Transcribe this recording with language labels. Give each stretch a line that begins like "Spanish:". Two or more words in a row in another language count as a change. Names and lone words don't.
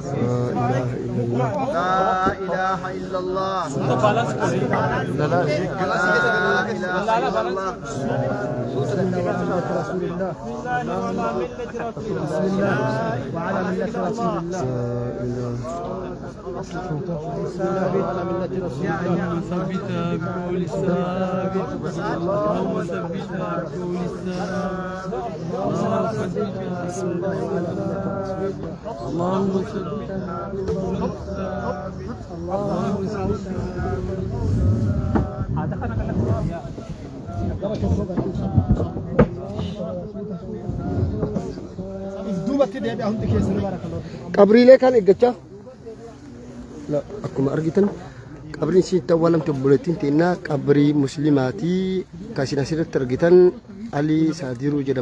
Arabic: لا إله إلا الله وعلى ملة رسول الله وعلى ملة رسول الله ثبتها بقول الثابت اللهم ثبتها بقول الثابت اللهم ثبتها بقول الثابت اللهم
Oromo: qabriilee kan eeggachaa akkuma argitan qabriin isin itti awwaalamte obboleettiin teennaa qabrii muslimaatii kan asirratti argitan Ali Saadiruu jedha.